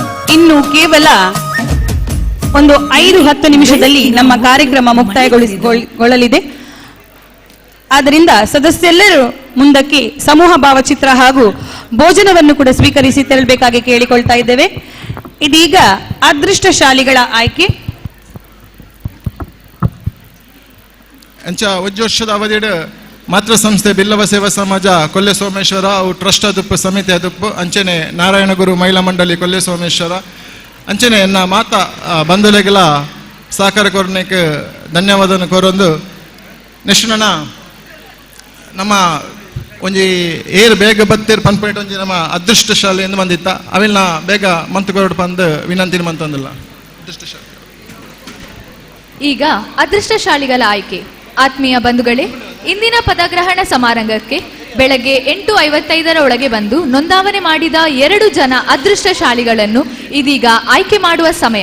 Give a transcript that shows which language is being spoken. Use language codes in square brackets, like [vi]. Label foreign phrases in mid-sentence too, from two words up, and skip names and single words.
[kn] ಇನ್ನು ಕೇವಲ ಒಂದು 5-10 ನಿಮಿಷದಲ್ಲಿ ನಮ್ಮ ಕಾರ್ಯಕ್ರಮ ಮುಕ್ತಾಯಗೊಳ್ಳಲಿದೆ. ಆದ್ದರಿಂದ ಸದಸ್ಯರೆಲ್ಲರೂ ಮುಂದಕ್ಕೆ ಸಮೂಹ ಭಾವಚಿತ್ರ ಹಾಗೂ ಭೋಜನವನ್ನು ಕೂಡ ಸ್ವೀಕರಿಸಿ ತೆರಳಬೇಕಾಗಿ ಕೇಳಿಕೊಳ್ತಾ ಇದ್ದೇವೆ. ಇದೀಗ ಅದೃಷ್ಟಶಾಲಿಗಳ ಆಯ್ಕೆ. [tcy] ಅಂಚ ವರ್ಷದ ಅವಧಿಡ್ ಮಾತೃ ಸಂಸ್ಥೆ ಬಿಲ್ಲವ ಸೇವಾ ಸಮಾಜ ಕೊಲ್ಲೆ ಸೋಮೇಶ್ವರ ಅವು ಟ್ರಸ್ಟ್ ಅದುಪ್ಪು ಸಮಿತಿ ಅದುಪ್ಪು ಅಂಚನೆ ನಾರಾಯಣಗುರು ಮಹಿಳಾ ಮಂಡಳಿ ಕೊಲ್ಲೆ ಸೋಮೇಶ್ವರ ಅಂಚನೆ ಎನ್ನ ಮಾತ ಬಂಧುಲೆಗಳ ಸಹಕಾರ ಕೊರನೆಗೆ ಧನ್ಯವಾದ ಕೋರೊಂದು ನೆಕ್ಸ್ಟ್ ನಮ್ಮ ಒಂಜಿ ಏರ್ ಬೇಗ ಬತ್ತೇರು ಪನ್ಪೇಟ್ ಒಂಜಿ ನಮ್ಮ ಅದೃಷ್ಟಶಾಲಿ ಎಂದು ಬಂದಿತ್ತ ಅವಿಲ್ನ ಬೇಗ ಮಂತ್ ಕೊರಡು ಬಂದು ವಿನಂತಿನ ಮಂತಂದಿಲ್ಲ. [kn] ಅದೃಷ್ಟಶಾಲಿ ಈಗ ಅದೃಷ್ಟಶಾಲಿಗಳ ಆಯ್ಕೆ. ಆತ್ಮೀಯ ಬಂಧುಗಳೇ, ಇಂದಿನ ಪದಗ್ರಹಣ ಸಮಾರಂಭಕ್ಕೆ ಬೆಳಗ್ಗೆ 8:55 ಒಳಗೆ ಬಂದು ನೋಂದಾವಣೆ ಮಾಡಿದ 2 ಜನ ಅದೃಷ್ಟಶಾಲಿಗಳನ್ನು ಇದೀಗ ಆಯ್ಕೆ ಮಾಡುವ ಸಮಯ.